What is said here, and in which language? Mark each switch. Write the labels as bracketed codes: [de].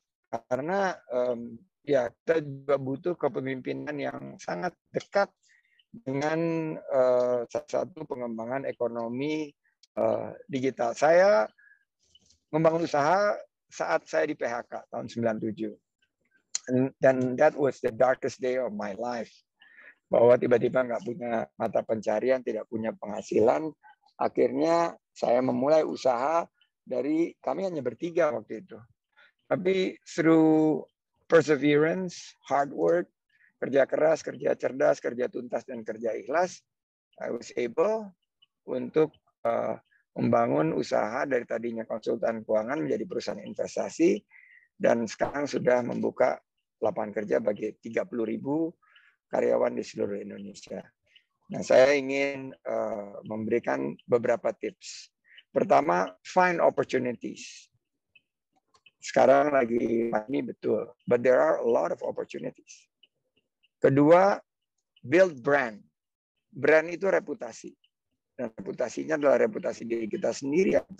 [id] Karena ya kita juga butuh kepemimpinan yang sangat dekat dengan satu pengembangan ekonomi digital. Saya membangun usaha saat saya di PHK tahun 97. [en] Dan that was the darkest day of my life. [id] Bahwa tiba-tiba nggak punya mata pencarian, tidak punya penghasilan. Akhirnya saya memulai usaha dari, kami hanya bertiga waktu itu. Tapi [en] through perseverance, hard work, [id] kerja keras, kerja cerdas, kerja tuntas, dan kerja ikhlas, [en] I was able [id] untuk membangun usaha dari tadinya konsultan keuangan menjadi perusahaan investasi, dan sekarang sudah membuka lapangan kerja bagi 30.000 karyawan di seluruh Indonesia. Nah, saya ingin memberikan beberapa tips. [en] Pertama, find opportunities. [id] Sekarang lagi pandemi betul, [en] but there are a lot of opportunities. [id] Kedua, [en] build brand. [id] Brand itu reputasi. Dan reputasinya adalah reputasi diri kita sendiri.